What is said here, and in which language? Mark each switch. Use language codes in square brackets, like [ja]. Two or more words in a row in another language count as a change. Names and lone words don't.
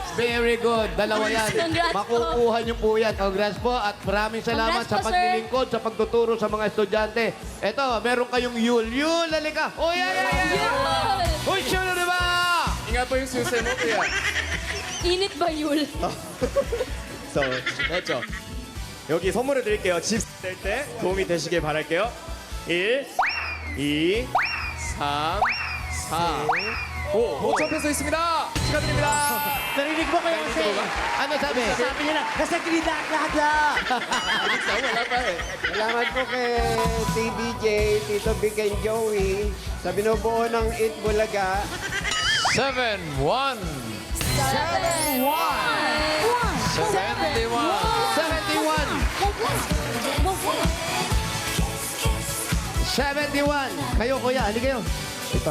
[en] Very good. [tl] Dalawa yan. Congrats po. Makukuha niyo po yan. Congrats po at maraming salamat Congrats sa po, sir. paglilingkod, sa pagtuturo sa mga estudyante. Eto, meron kayong Yul. Yul, halika. [en] Oh, yeah. [tl] Yun. Uy, sure na ba? Ingat po yung susi mo, kuya. Init ba, Yul? [ko] 그렇죠. 여기 선물을 드릴게요. 집 될 때 도움이 되시길 바랄게요. 1, 2, 3, 4, 5. 5천 페소 있습니다. 축하드립니다. [tl] Narinig mo kayo kasi. Ano sabi? Sabi niya na, nasa kinidakada. Salamat po kay TBJ, Tito Vic and Joey sa binubuo ng Eat Bulaga. 7-1. 71. Kayo, kuya. Halika kayo. Ito.